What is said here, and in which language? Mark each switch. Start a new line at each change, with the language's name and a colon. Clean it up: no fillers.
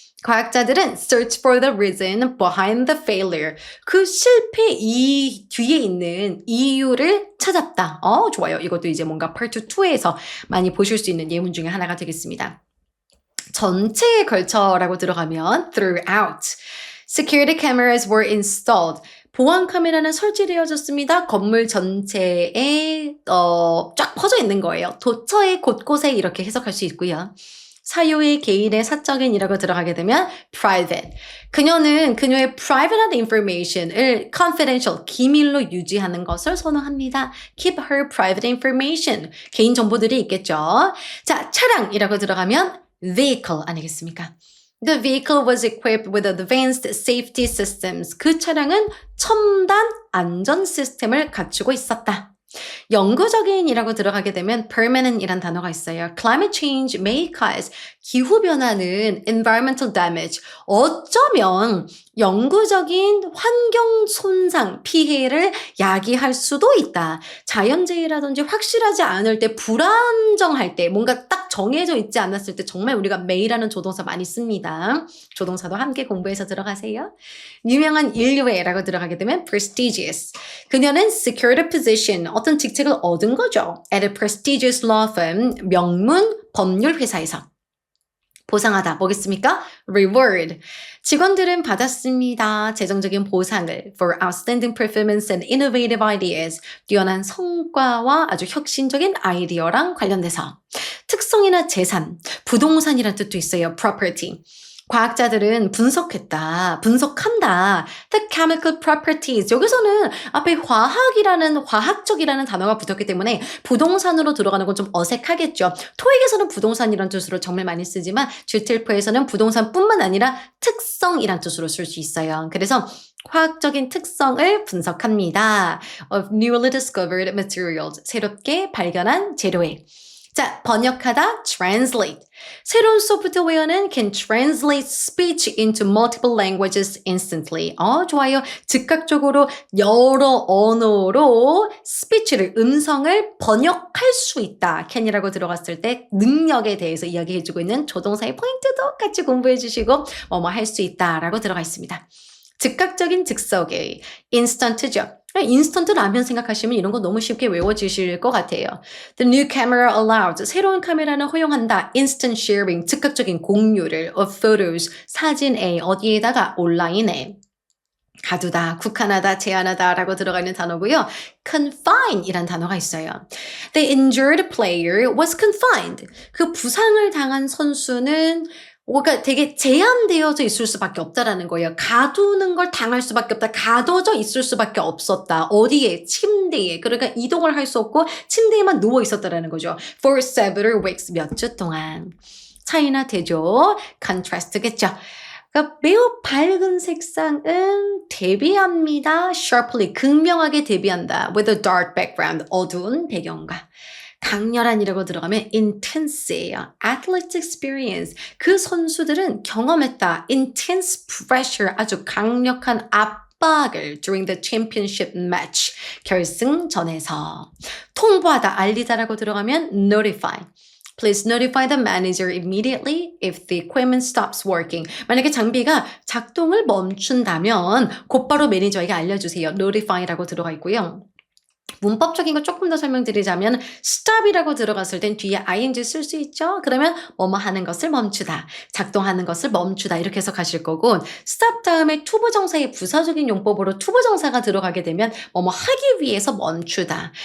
Korean: 과학자들은
English: search for the reason behind the failure.
Korean: 그 실패 뒤에 있는 이유를 찾았다. 좋아요. 이것도 이제 뭔가 part 2에서 많이 보실 수 있는 예문 중에 하나가 되겠습니다. 전체에 걸쳐라고 들어가면 throughout.
English: Security cameras were installed.
Korean: 보안 카메라는 설치되어졌습니다. 건물 전체에 쫙 퍼져 있는 거예요. 도처의 곳곳에 이렇게 해석할 수 있고요. 사유의 개인의 사적인이라고 들어가게 되면 private. 그녀는 그녀의 private한 information을 confidential, 기밀로 유지하는 것을 선호합니다.
English: Keep her private information.
Korean: 개인 정보들이 있겠죠. 자, 차량이라고 들어가면 vehicle 아니겠습니까?
English: The vehicle was equipped with advanced safety systems.
Korean: 그 차량은 첨단 안전 시스템을 갖추고 있었다. 영구적인이라고 들어가게 되면 permanent이란 단어가 있어요.
English: Climate change may cause
Korean: 기후변화는 environmental damage, 어쩌면 영구적인 환경 손상, 피해를 야기할 수도 있다. 자연재해라든지 확실하지 않을 때, 불안정할 때, 뭔가 딱 정해져 있지 않았을 때 정말 우리가 메이라는 조동사 많이 씁니다. 조동사도 함께 공부해서 들어가세요. 유명한 인류애라고 들어가게 되면 prestigious. 그녀는
English: secured a position,
Korean: 어떤 직책을 얻은 거죠.
English: At a prestigious law firm,
Korean: 명문 법률 회사에서. 보상하다. 뭐겠습니까? reward. 직원들은 받았습니다. 재정적인 보상을
English: for outstanding performance and innovative ideas.
Korean: 뛰어난 성과와 아주 혁신적인 아이디어랑 관련돼서. 특성이나 재산, 부동산이란 뜻도 있어요. property. 과학자들은 분석한다.
English: The chemical properties.
Korean: 여기서는 앞에 화학적이라는 단어가 붙었기 때문에 부동산으로 들어가는 건 좀 어색하겠죠. 토익에서는 부동산이란 뜻으로 정말 많이 쓰지만 GTLP에서는 부동산뿐만 아니라 특성이란 뜻으로 쓸 수 있어요. 그래서 화학적인 특성을 분석합니다.
English: Of newly discovered materials.
Korean: 새롭게 발견한 재료에. 자, 번역하다, translate. 새로운 소프트웨어는
English: can translate speech into multiple languages instantly.
Korean: 좋아요. 즉각적으로 여러 언어로 speech를, 음성을 번역할 수 있다. can이라고 들어갔을 때 능력에 대해서 이야기해주고 있는 조동사의 포인트도 같이 공부해 주시고 뭐뭐 할 수 있다라고 들어가 있습니다. 즉각적인 즉석의 인스턴트죠. 인스턴트 라면 생각하시면 이런 거 너무 쉽게 외워지실 것 같아요.
English: The new camera allows.
Korean: 새로운 카메라는 허용한다.
English: Instant sharing.
Korean: 즉각적인 공유를
English: of photos.
Korean: 사진에 어디에다가 온라인에. 가두다, 국한하다, 제한하다 라고 들어가 있는 단어고요. confine 이란 단어가 있어요.
English: The injured player was confined.
Korean: 그 부상을 당한 선수는 그러니까 되게 제한되어져 있을 수밖에 없다라는 거예요. 가두는 걸 당할 수밖에 없다. 가둬져 있을 수밖에 없었다. 어디에? 침대에. 그러니까 이동을 할 수 없고 침대에만 누워 있었다라는 거죠.
English: For several weeks.
Korean: 몇 주 동안. 차이나 되죠. contrast겠죠. 그러니까 매우 밝은 색상은 대비합니다.
English: sharply.
Korean: 극명하게 대비한다.
English: with a dark background.
Korean: 어두운 배경과. 강렬한이라고 들어가면 intense예요.
English: athletic experience.
Korean: 그 선수들은 경험했다.
English: intense pressure.
Korean: 아주 강력한 압박을
English: during the championship match.
Korean: 결승전에서. 통보하다, 알리다라고 들어가면 notify.
English: Please notify the manager immediately if the equipment stops working.
Korean: 만약에 장비가 작동을 멈춘다면 곧바로 매니저에게 알려주세요. notify라고 들어가 있고요. 문법적인 거 조금 더 설명드리자면 stop이라고 들어갔을 땐 뒤에 ing 쓸 수 있죠. 그러면 뭐뭐 하는 것을 멈추다, 작동하는 것을 멈추다 이렇게 해석하실 거고 stop 다음에 투부정사의 부사적인 용법으로 투부정사가 들어가게 되면 뭐뭐 하기 위해서 멈추다.